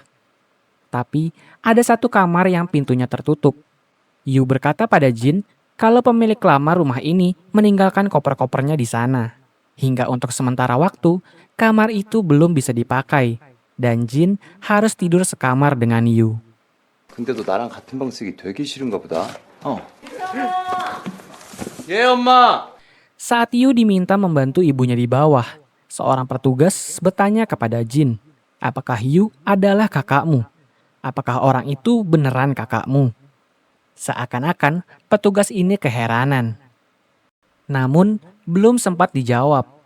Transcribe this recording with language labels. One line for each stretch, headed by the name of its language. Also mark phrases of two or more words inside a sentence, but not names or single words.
Indonesian: Tapi ada satu kamar yang pintunya tertutup. Yu berkata pada Jin kalau pemilik lama rumah ini meninggalkan koper-kopernya di sana. Hingga untuk sementara waktu, kamar itu belum bisa dipakai. Dan Jin harus tidur sekamar dengan Yu.
Korean: 근데 너 나랑 같은 방 쓰기 되게 싫은가 보다. 예, 엄마.
Indonesian: Saat Yu diminta membantu ibunya di bawah, seorang petugas bertanya kepada Jin, apakah Yu adalah kakakmu? Apakah orang itu beneran kakakmu? Seakan-akan petugas ini keheranan. Namun, belum sempat dijawab.